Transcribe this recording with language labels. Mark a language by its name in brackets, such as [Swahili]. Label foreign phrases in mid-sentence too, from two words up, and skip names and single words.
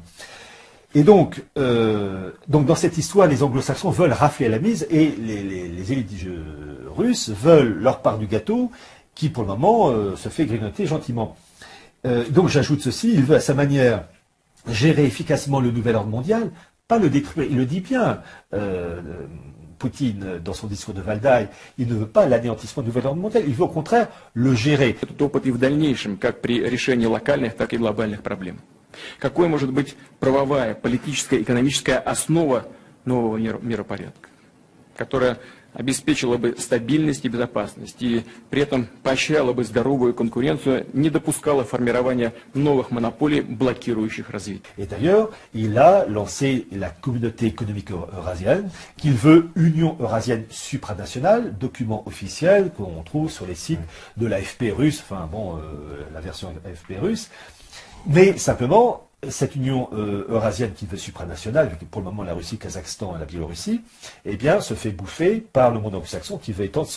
[French] Et donc, dans cette histoire, les anglo-saxons veulent rafler à la mise et les élites russes veulent leur part du gâteau qui, pour le moment, se fait grignoter gentiment. Donc j'ajoute ceci, il veut à sa manière gérer efficacement le nouvel ordre mondial, pas le détruire. Il le dit bien, Poutine, dans son discours de Валдай, il ne veut pas l'anéantissement du nouvel ordre mondial, il veut au contraire le gérer. [Russian] Этот опыт и в дальнейшем, как при решении локальных, так и глобальных проблем. Какой может быть правовая, политическая, экономическая основа нового миропорядка, которая обеспечила бы стабильность и безопасность, и при этом поощряла бы здоровую конкуренцию, не допускала формирования новых монополий, блокирующих развитие. [French] Et d'ailleurs, il a lancé la communauté économique eurasienne, qu'il veut Union eurasienne supranationale, document officiel qu'on trouve sur les sites de l'AFP russe, la version AFP russe, mais simplement, cette union eurasienne qui veut supranationale, pour le moment la Russie, le Kazakhstan et la Biélorussie, eh bien, se fait bouffer par le monde anglo-saxon qui veut étendre son...